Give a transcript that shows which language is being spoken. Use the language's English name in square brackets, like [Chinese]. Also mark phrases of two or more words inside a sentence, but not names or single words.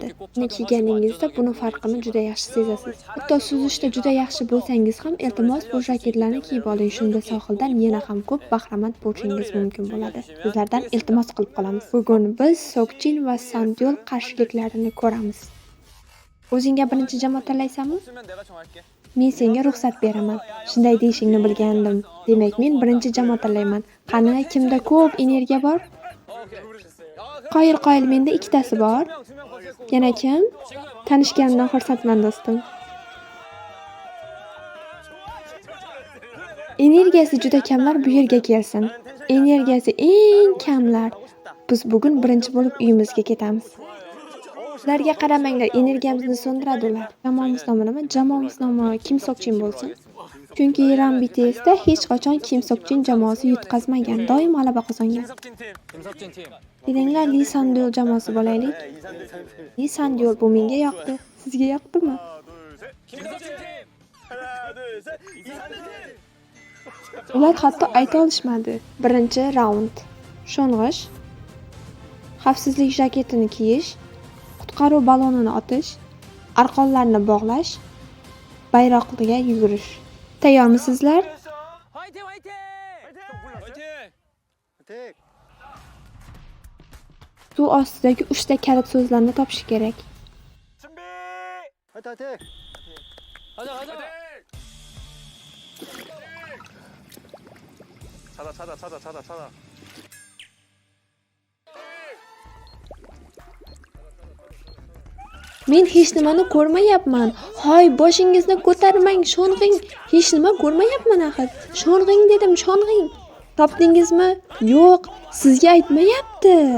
[Uzbek] Uni kiyganingizda buni farqini juda yaxshi sezasiz. Hatto suzishda juda yaxshi bo'lsangiz ham, iltimos bu jaketlarni kiyib oling. Shunda sohildan yana ham ko'p bahramand bo'lishingiz mumkin bo'ladi. Sizlardan iltimos qilib qolamiz. Bugun biz Sokchin va Sandyol qarshiliklarini ko'ramiz. O'zingga birinchi jamoa tanlaysanmi? [Korean] 쓰면 내가 정할게. [Uzbek] Men senga ruxsat beraman. Shunday deyishingni bilgandim. Demak, men birinchi jamoa tanlayman. Qani, kimda ko'p energiya bor? [Korean] 오케이. [Uzbek] Qoyil, menda ikkitasi bor. [Korean] 두명 거세고. [Uzbek] Yana kim? Tanishganimdan xursandman do'stim. Energiyasi juda kamlar bu yerga kelsin. Energiyasi eng kamlar. Biz bugun birinchi bo'lib uyimizga ketamiz. Ularga qaramanglar, energiyamizni so'ndiradi ular. Jamoamiz nomi nima? Jamoamiz nomi Kim Sokchin bo'lsin. Chunki Iran BTSda hech qachon Kim Sokchin jamoasi yutqazmagan, doim g'alaba qozongan. [Korean] 김석진 팀. 김석진 팀. [Uzbek] Kelinglar, Lee Sandyol jamoasi bo'laylik. Lee Sandyol bu menga yoqdi. Sizga yoqdimi? [Korean] 김석진 팀. 하나, 둘, 셋. 이상준 팀. [Uzbek] Ular hatto ayta olishmadi. Birinchi raund. Sho'ng'ish, xavfsizlik jaketini kiyish, qutqaruv balonini otish, arqonlarni bog'lash, bayroqga yugurish. Tayyormisizlar? [Korean] 화이팅 화이팅. 화이팅. 화이팅. [Uzbek] Suv ostidagi 3 ta kalit so'zlarni topish kerak. [Korean] 준비. 화이팅 화이팅. 가자 가자. 찾아. [Uzbek] Men hech nimani ko'rmayapman. Hoy, boshingizni ko'tarmang, sho'ng'ing. Hech nima ko'rmayapman axir. Sho'ng'ing dedim, sho'ng'ing. Topdingizmi? Yo'q, sizga aytmayapti.